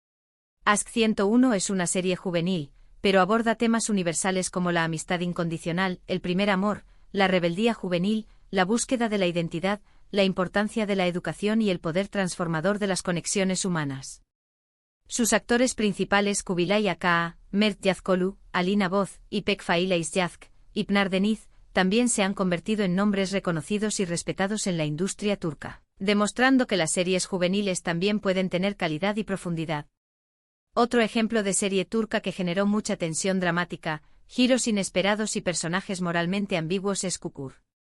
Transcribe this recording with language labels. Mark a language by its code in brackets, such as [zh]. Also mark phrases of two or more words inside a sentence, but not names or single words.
[es] Aşk 101 es una serie juvenil, pero aborda temas universales como la amistad incondicional, el primer amor, la rebeldía juvenil, la búsqueda de la identidad, la importancia de la educación y el poder transformador de las conexiones humanas. Sus actores principales, Kubilay Aka, Mert Yazkolu, Alina Boz, İpek Faila Yazk, Ipnar Deniz, también se han convertido en nombres reconocidos y respetados en la industria turca, demostrando que las series juveniles también pueden tener calidad y profundidad. Otro ejemplo de serie turca que generó mucha tensión dramática, giros inesperados y personajes moralmente ambiguos es Kukur.